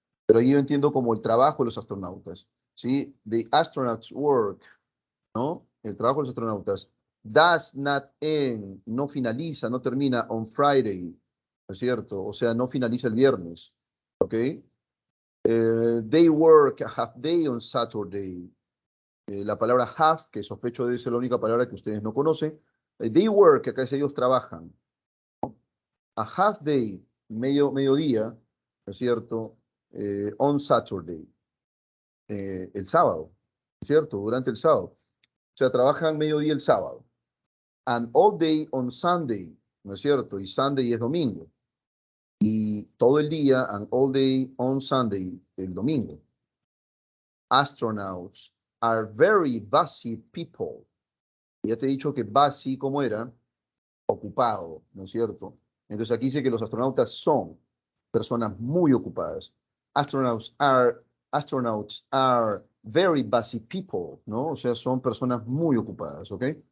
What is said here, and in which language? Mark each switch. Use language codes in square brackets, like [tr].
[es] Pero ahí yo entiendo como el trabajo de los astronautas, ¿sí? [en] The astronauts work, [es] ¿no? El trabajo de los astronautas. [en] Does not end, [es] no finaliza, no termina [en] on Friday, [es] ¿no es cierto? O sea, no finaliza el viernes, ¿ok? [en] They work a half day on Saturday. [es] La palabra half, que sospecho debe ser la única palabra que ustedes no conocen. [en] They work, [es] que acá es ellos trabajan. [en] A half day, [es] mediodía, ¿no es cierto? [en] On Saturday, [es] el sábado, ¿no es cierto? Durante el sábado. O sea, trabajan mediodía el sábado. [en] And all day on Sunday, [es] ¿no es cierto? Y Sunday es domingo. Y todo el día, [en] and all day on Sunday, [es] el domingo. [en] Astronauts are very busy people. [es] Ya te he dicho que busy, ¿cómo era? Ocupado, ¿no es cierto? Entonces aquí dice que los astronautas son personas muy ocupadas. [en] Astronauts are, astronauts are very busy people, [es] ¿no? O sea, son personas muy ocupadas, ¿ok?